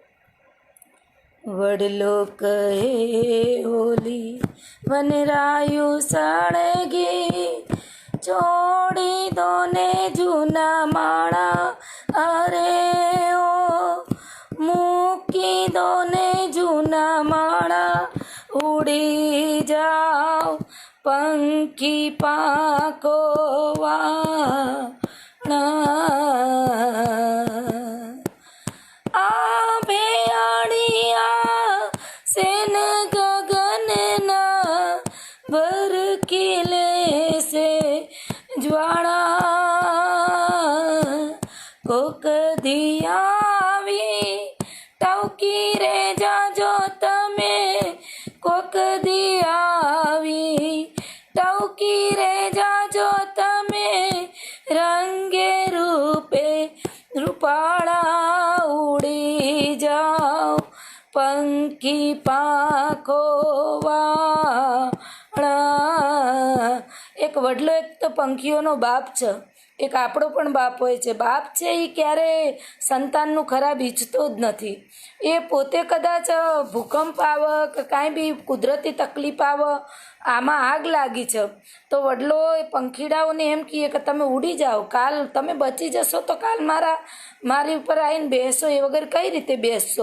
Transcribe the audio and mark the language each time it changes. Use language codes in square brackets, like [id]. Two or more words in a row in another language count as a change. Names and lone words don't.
[gu] વડલો કહે હોલી વનરાયુ સળગી, છોડી દો ને જૂના માળા, અરે ઓ મૂકી દો ને જૂના માળા, ઉડી જાઓ પંખી પાંખો વાળા. સેન ગગન ના ભર કિલે સે જ્વાળા, કોક દિયાવી ટવકી રે જાજો તમે, કોક દિયાવી ટવકી રે જાજો તમે, રંગે રૂપે રૂપાળા, ઉડી જાઓ પંખી પાંખો વાળા. એક વડલો એક તો પંખીઓનો બાપ છે, એક આપણો પણ બાપ હોય છે. બાપ છે એ ક્યારેય સંતાનનું ખરાબ ઈચ્છતો જ નથી. એ પોતે કદાચ ભૂકંપ આવે કે કાંઈ બી કુદરતી તકલીફ આવે, આમાં આગ લાગી છે, તો વડલો એ પંખીડાઓને એમ કહે કે તમે ઉડી જાઓ, કાલ તમે બચી જશો તો કાલ મારી ઉપર આવીને બેસો, એ વગર કઈ રીતે બેસશો.